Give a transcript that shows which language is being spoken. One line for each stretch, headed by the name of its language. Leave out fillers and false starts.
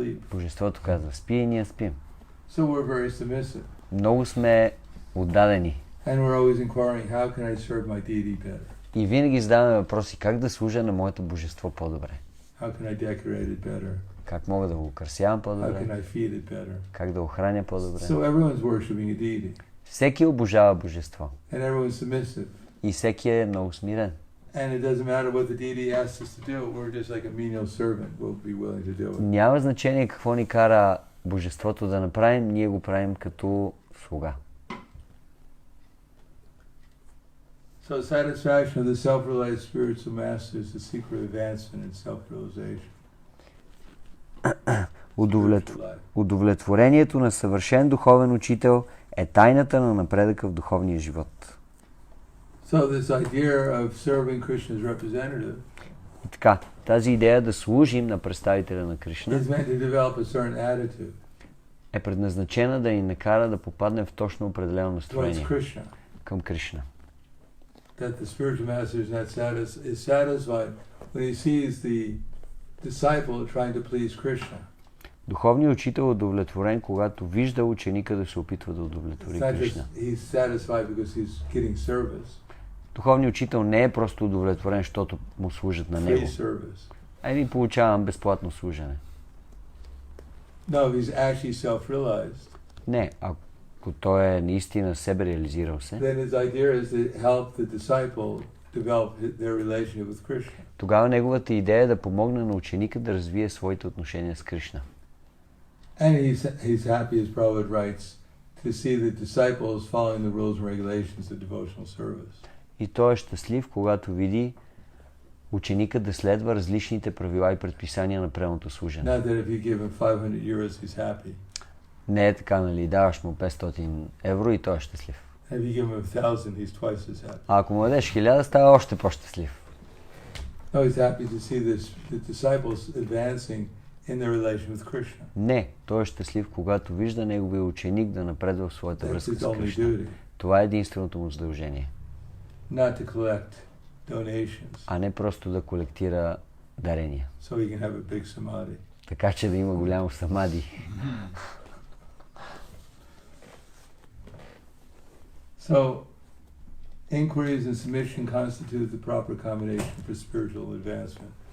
Bulgarian: Божеството казва спи и ние спим.
English: So we're very submissive.
Bulgarian: Много сме отдадени.
English: And we're always inquiring, how can I serve my deity better?
Bulgarian: И винаги задаваме въпроси, как да служа на моето божество по-добре?
English: How can I decorate it better?
Bulgarian: Как мога да го украсявам по-добре?
English: How can I feed it better?
Bulgarian: Как да го храня по-добре?
English: So everyone's worshiping a deity.
Bulgarian: Всеки обожава божество.
English: And everyone's submissive.
Bulgarian: И всеки е много смирен.
English: And it doesn't matter what the deity asks us to do. We're just like a menial servant. We'll be willing to do it.
Bulgarian: Няма значение какво ни кара Божеството да направим, ние го правим като слуга.
English: So satisfaction of the self-realized spiritual master is the secret advancement in self-realization.
Bulgarian: Удовлетворението на съвършен духовен учител е тайната на напредъка в духовния живот.
English: So this idea of serving Krishna's representative
Bulgarian: И така, тази идея да служим на представителя на Кришна
English: is meant to develop a certain attitude
Bulgarian: е предназначена да ни накара да попаднем в точно определено
English: towards
Bulgarian: настроение
English: Krishna.
Bulgarian: към Кришна.
English: That the spiritual master is satisfied when he sees the disciple trying to please Krishna.
Bulgarian: Духовният учител е удовлетворен, когато вижда ученика да се опитва да удовлетвори Кришна.
English: He's satisfied because he's getting service.
Bulgarian: Духовният учител не е просто удовлетворен, защото му служат на него. Ами получавам безплатно служене.
English: No, he's actually self-realized.
Bulgarian: Не, ако той е наистина себе реализирал се,
English: Then his idea is to help the disciple develop their relationship with Krishna.
Bulgarian: Тогава неговата идея е да помогне на ученика да развие своите отношения с Кришна.
English: And he's happy, as Prabhupada writes, to see the disciples following the rules and regulations of devotional service.
Bulgarian: И той е щастлив, когато види ученика да следва различните правила и предписания на преното служене.
English: Not that if you give him 500 euros, he's happy.
Bulgarian: Не е така, нали, даваш му 500 евро и той е щастлив.
English: If you give him 1,000, he's twice as happy.
Bulgarian: А ако му дадеш 1000, става още по-щастлив.
English: No, he's happy to see the disciples advancing in their relation with Krishna.
Bulgarian: Не, той е щастлив, когато вижда неговия ученик да напредва в своята връзка
English: That's his
Bulgarian: с
English: only
Bulgarian: Кришна.
English: duty.
Bulgarian: Това е единственото му задължение.
English: Not to collect donations.
Bulgarian: А не просто да колектира дарения.
English: So he can have a big samadhi.
Bulgarian: Така че да има голямо самади.
English: So, inquiries and submission constitute the proper combination for spiritual advancement.